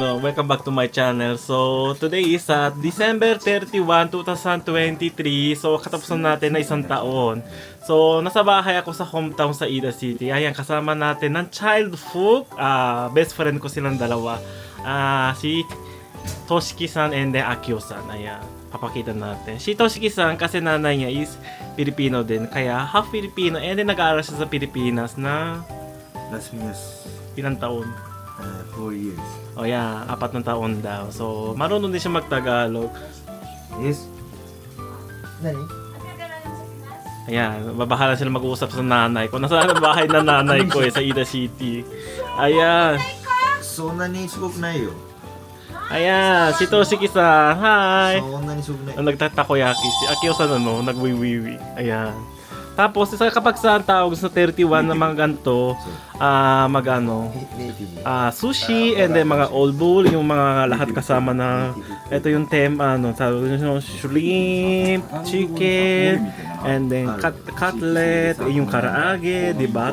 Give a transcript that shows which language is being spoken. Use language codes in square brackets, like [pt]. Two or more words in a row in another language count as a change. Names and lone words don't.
[en] welcome back to my channel. So, today is December 31, 2023. So, [tl] katapusan natin na isang taon. So, nasa bahay ako sa hometown sa Ida City. Ayan, kasama natin ng childhood. Best friend ko silang dalawa. Si Toshiki-san [en] and then [tl] Akio-san. Ayan, papakita natin. Si Toshiki-san kasi nanay niya is Filipino din. Kaya half Filipino. [en] And then [tl] nag-aaral siya sa Pilipinas na [en] Last minus [tl] ilang taon. [en] 4 years. O yeah, [tl] 4 na taon daw. So, marunong din siya mag-Tagalog. [en] Yes. Nani? [tl] Ayan, babahala sila mag-uusap sa nanay ko. Nasa bahay na nanay ko sa Ida City. Ayan. [ja] そんなにすごくないよ。 [tl] Ayan, si Toshiki-san. Hi! [ja] そんなにすごくない。 [tl] Nagtatakoyaki. Si Akio-san nagwiwiwi. Ayan. Tapos, kapag sa tawag sa 31 na mga ganito, sushi [en] and then [tl] mga old bowl, yung mga lahat kasama na ito yung [en] shrimp, chicken, and then cutlet, [tl] yung karaage, di ba?